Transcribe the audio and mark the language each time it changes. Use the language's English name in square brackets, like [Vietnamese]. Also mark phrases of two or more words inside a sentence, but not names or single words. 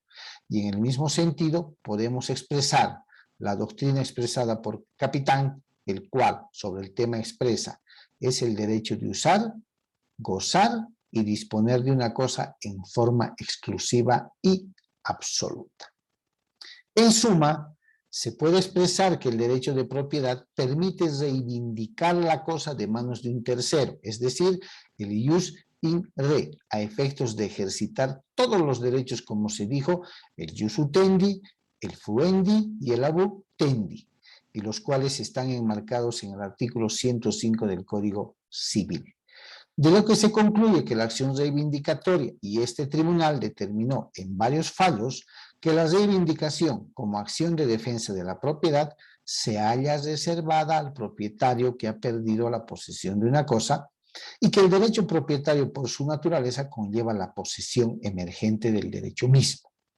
[Spanish] Y en el mismo sentido podemos expresar la doctrina expresada por Capitán, el cual sobre el tema expresa es el derecho de usar, gozar y disponer de una cosa en forma exclusiva y absoluta. En suma, se puede expresar que el derecho de propiedad permite reivindicar la cosa de manos de un tercero, es decir, el [Latin] ius in re, [Spanish] a efectos de ejercitar todos los derechos, como se dijo, el [Latin] ius utendi, [Spanish] el fuendi y el abutendi, y los cuales están enmarcados en el artículo 105 del Código Civil. De lo que se concluye que la acción reivindicatoria y este tribunal determinó en varios fallos que la reivindicación como acción de defensa de la propiedad se halla reservada al propietario que ha perdido la posesión de una cosa y que el derecho propietario por su naturaleza conlleva la posesión emergente del derecho mismo.